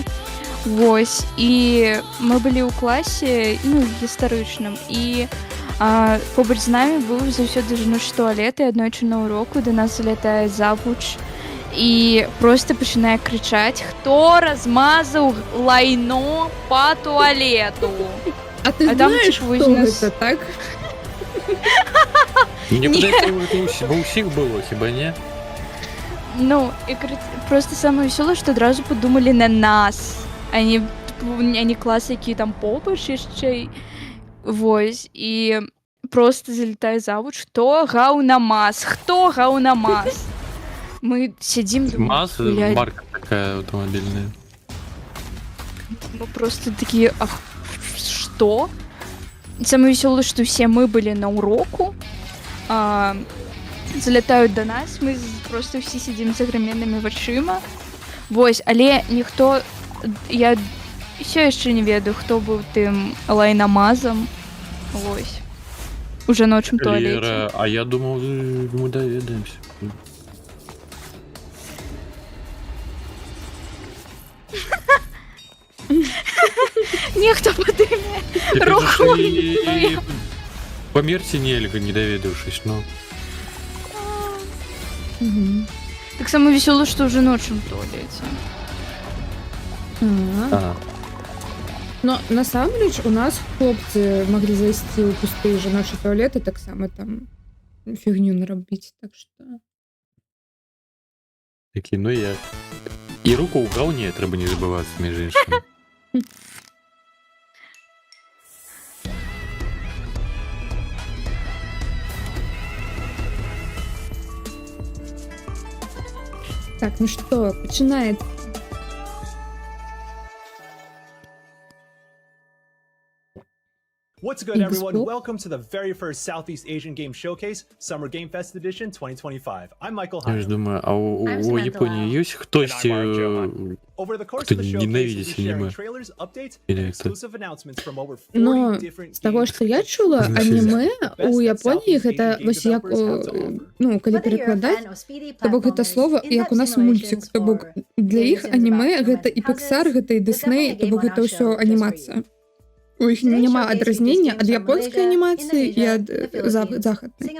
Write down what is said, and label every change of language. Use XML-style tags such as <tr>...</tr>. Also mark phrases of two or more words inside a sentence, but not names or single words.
<be>Вось, і мы былі ў класе, ну, гістарычным. І побач з намі быў заўсёды жаночы туалет, і аднойчы на уроку да нас залятае завуч і просто пачынае крычаць: «Хто размазаў лайно па туалету?»</be> <ru>А ты знаешь, кто это, так?</ru> <be>Мне падаецца, ва ўсіх было, хіба не? Ну, і просто самае весёлае, што адразу падумалі на нас, а не клас, які там побач яшчэ. Вось, і просто залетаю завуч.</be> <ru>Кто гаунамаз? Кто гаунамаз? Мы сидим, думаем, МАЗ, блядь. марка такая автомобильная. Мы просто такие, что? Самое веселое, что все мы были на уроку, залетают до нас, мы просто все сидим</ru> <be>з аграменнымі вачыма. Вось, але ніхто, я ўсё яшчэ не ведаю, хто быў тым лайнамазам. Вось. У жаночым туалеце. Лера, а я думал, мы доведаемся. Нехто падыме руку. Памерці нельга, не даведаўшись, ну. Так самое веселое, что в жаночым туалете. Но насамрэч у нас хлопцы маглі зайсці ў пустыя жаночыя туалеты, таксама там фігню нарабіць, так што... Такі, ну як. І руку ў гаўне трэба не забывацца, між іншым.</be> <ru>Так, ну что, начинает.</ru> <en>What's good, everyone? Welcome to the very first Southeast Asian Game Showcase, Summer Game Fest Edition 2025. I'm Michael</en> <ru>Я</ru> <en>Hyde.</en> <ru>ж думаю, а у Японии есть хтось, кто ненавидит аниме? Или это...</ru> <be>Но з таго, што я чула, анімэ у Японіі гэта вось як, ну, калі перакладаць, то бок гэта слова, як у нас мульцік, то бок для іх анімэ гэта і Pixar, гэта і Disney, то бок гэта ўсё анімацыя. У іх няма адразнення ад японскай анімацыі і ад захаднай.</be>